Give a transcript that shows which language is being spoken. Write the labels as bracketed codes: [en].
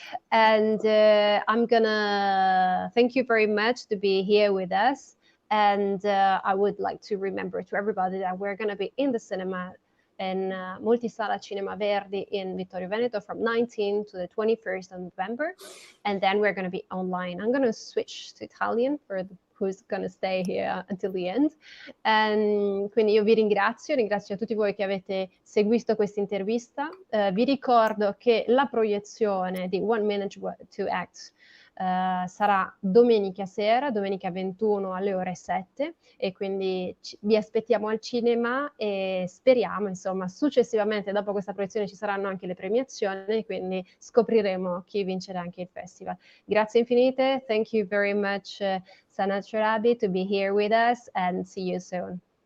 [en] And I'm gonna thank you very much to be here with us. And I would like to remember to everybody that we're gonna be in the cinema in Multisala Cinema Verdi in Vittorio, Veneto from 19 to the 21st of November. And then we're going to be online. I'm going to switch to Italian for who's going to stay here until the end. [it] Quindi io vi ringrazio tutti voi che avete seguito questa intervista. Vi ricordo che la proiezione di One Minute to Act sarà domenica sera, domenica 21 alle ore 7, e quindi vi aspettiamo al cinema e speriamo, insomma, successivamente dopo questa proiezione ci saranno anche le premiazioni, quindi scopriremo chi vincerà anche il festival. Grazie infinite, [en] thank you very much Sanaz Sohrabi to be here with us, and see you soon.